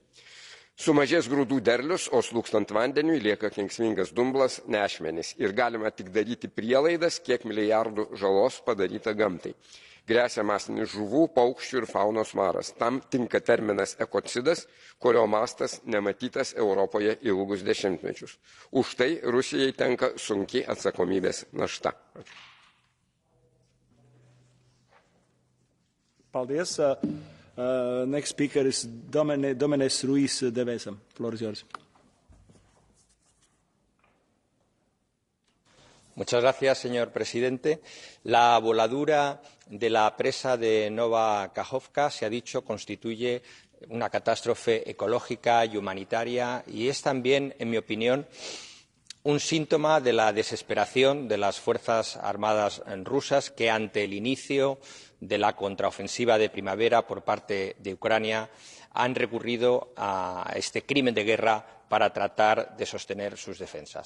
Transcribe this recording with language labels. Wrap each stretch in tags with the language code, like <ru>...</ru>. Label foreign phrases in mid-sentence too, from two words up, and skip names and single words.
<lt>Sumažės grūdų derlius, o slūkstant vandeniui lieka kenksmingas dumblas, nešmenys ir galima tik daryti prielaidas, kiek milijardų žalos padaryta gamtai. Gresia masinis žuvų, paukščių ir faunos maras. Tam tinka terminas ekocidas, kurio mastas nematytas Europoje ilgus dešimtmečius. Už tai Rusijai tenka sunki atsakomybės našta. Paldies.</lt> <en>Next speaker is Domínguez Ruiz de Vesa. Floor is yours.</en> <es>Muchas gracias, señor presidente. La voladura de la presa de Nova Kakhovka, se ha dicho, constituye una catástrofe ecológica y humanitaria y es también, en mi opinión, un síntoma de la desesperación de las Fuerzas Armadas rusas que, ante el inicio de la contraofensiva de primavera por parte de Ucrania, han recurrido a este crimen de guerra para tratar de sostener sus defensas.</es>